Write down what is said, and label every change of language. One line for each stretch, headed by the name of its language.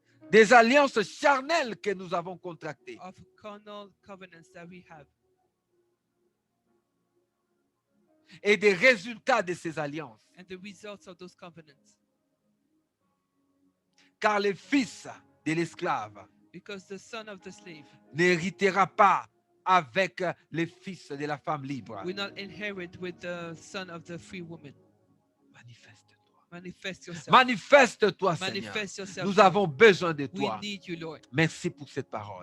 French: des alliances charnelles que nous avons contractées.
English: of carnal covenants that we have.
French: et des résultats de ces alliances.
English: and the results of those covenants.
French: Car le fils de l'esclave
English: Because the son of the slave
French: n'héritera pas avec les fils de la femme libre.
English: will not inherit with the son of the free woman.
French: Manifeste-toi.
English: Manifest yourself.
French: Manifeste-toi, Seigneur.
English: Manifest yourself.
French: Nous
English: Lord.
French: avons besoin de
English: We
French: toi.
English: need you, Lord.
French: Merci pour cette parole.